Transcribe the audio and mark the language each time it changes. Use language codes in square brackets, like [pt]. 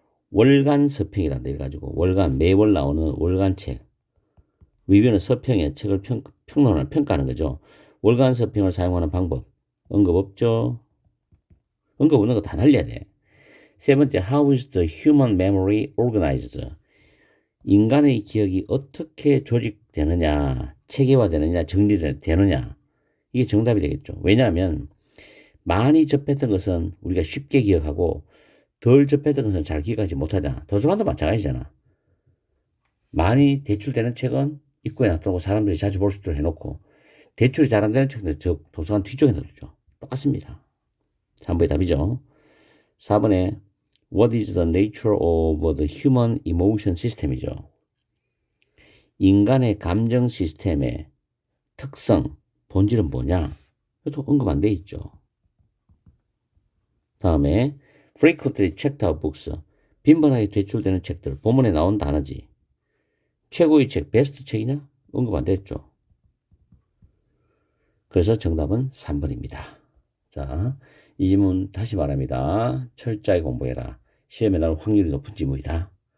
[ko] 월간 서평이란다 해가지고 월간 매월 나오는 월간 책. 리뷰는 서평에 책을 평론을 평가하는 거죠. 월간 서평을 사용하는 방법. 언급 없죠? 언급 없는 거 다 날려야 돼. 세 번째, [en] how is the human memory organized? [ko] 인간의 기억이 어떻게 조직되느냐, 체계화되느냐, 정리되느냐. 이게 정답이 되겠죠. 왜냐하면 많이 접했던 것은 우리가 쉽게 기억하고 덜 접했던 것은 잘 기억하지 못하잖아. 도서관도 마찬가지잖아. 많이 대출되는 책은 입구에 놔두고 사람들이 자주 볼 수 있도록 해놓고 대출이 잘 안 되는 책은 저 도서관 뒤쪽에 놔두죠. 똑같습니다. 3번의 답이죠. [en] 4번에 What is the nature of the human emotion system이죠. [ko] 인간의 감정 시스템의 특성, 본질은 뭐냐? 이것도 언급 안 돼 있죠. [en] 다음에 frequently checked out books. [ko] 빈번하게 대출되는 책들. 본문에 나온 단어지. 최고의 책, 베스트 책이냐? 언급 안 됐죠. 그래서 정답은 3번입니다. 자, 이 지문 다시 말합니다. 철저히 공부해라. 시험에 나올 확률이 높은 지문이다.